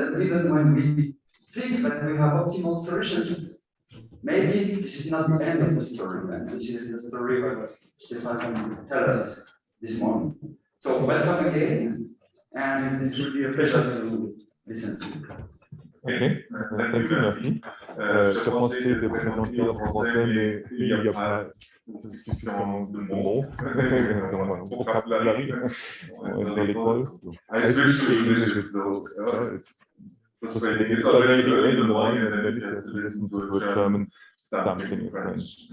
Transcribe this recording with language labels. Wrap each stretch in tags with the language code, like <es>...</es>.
<en>And even when we think that we have optimal solutions, maybe this is not the end of the story, and this is the story that Stefan will tell us this morning. So welcome again, and this will be a pleasure to listen to you. Ok, thank you, merci.</en> <fr>Je pensais de présenter en français, mais il n'y a pas suffisamment de mots dans mon vocabulaire dans l'école.</fr> <en>I switched to English, so it's frustrating. It's already early in the morning, and then you have to listen to a German stamping in French.</en>